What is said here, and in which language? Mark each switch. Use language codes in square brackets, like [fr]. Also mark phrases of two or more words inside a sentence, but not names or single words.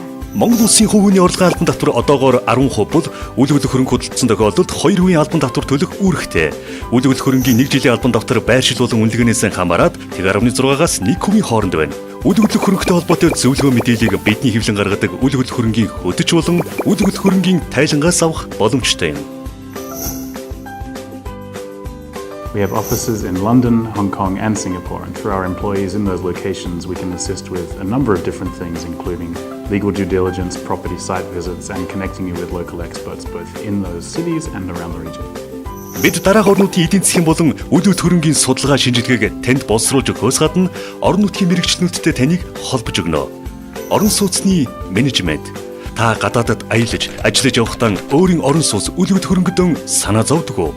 [mn] Монгол улсын хувийн орлогын албан татвар одоогоор 10% бол үйл хөдлөх хөрөнгө хөдөлсөн тохиолдолд 2 үеийн албан татвар төлөх үүрэгтэй. Үйл хөдлөх хөрөнгийн 1 жилийн албан татвар байршил болон үнэлгээнээс хамаарат 1.6-аас 1% хооронд байна. Үйл хөдлөх хөрөнгөтэй холбоотой зөвлөгөө мэдээллийг бидний хэвлэн гаргадаг үйл хөдлөх хөрөнгийн хөдөж болон үйл хөдлөх хөрөнгийн тайлангаас авах боломжтой юм. [en] We have offices in London, Hong Kong and Singapore, and through our employees in those locations we can assist with a number of different things, including legal due diligence, property site visits and connecting you with local experts both in those cities and around the region. [mn] Бид дараах орнуудын эдийн засгийн болон үйл хөдлөх хөрөнгийн судалгаа шинжилгээг танд боловсруулж өгөхөөс гадна орон нутгийн мэрэгчлэнүүдтэй таныг холбож өгнө. Орон сууцны менежмент. Та гадаадад аялаж, ажиллаж явахдаа өөрийн орон сууц үйл хөдлөх хөрөнгөдөө санаа зовдөг үү?